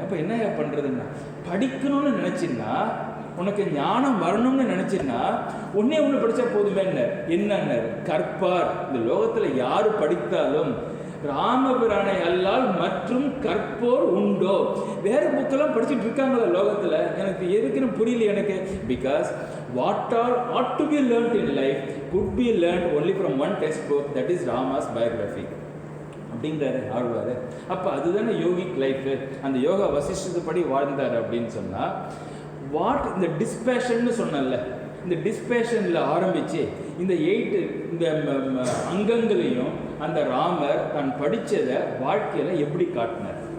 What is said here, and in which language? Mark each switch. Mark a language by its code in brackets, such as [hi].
[ta] அப்போ என்னையா பண்ணுறதுன்னா, படிக்கணும்னு நினச்சின்னா, உனக்கு ஞானம் வரணும்னு நினச்சின்னா ஒன்னே ஒன்று படித்தா போதுமே. என்னன்னு கற்பார். இந்த லோகத்தில் யார் படித்தாலும் ராமபிரானை அல்லால் மற்றும் கற்போர் உண்டோ. வேற புக்கெல்லாம் படிச்சுட்டு இருக்காங்களா லோகத்தில்? எனக்கு எதுக்குன்னு புரியல எனக்கு. [en] because what all ought to be learnt in life could be learnt only from one textbook, that is Rama's biography [ta] அப்படிங்கிறாரு ஆழ்வார். அப்போ அதுதானே யோகிக் லைஃப். அந்த யோகா வசிஷ்டத்தை படி வாழ்ந்தார் அப்படின்னு சொன்னால் வாட் இந்த டிஸ்பேஷன்னு சொன்னல, இந்த டிஸ்பேஷனில் ஆரம்பித்து இந்த 8 இந்த அங்கங்களையும் அந்த ராமர் தான் படித்ததை வாழ்க்கையில் எப்படி காட்டினார்.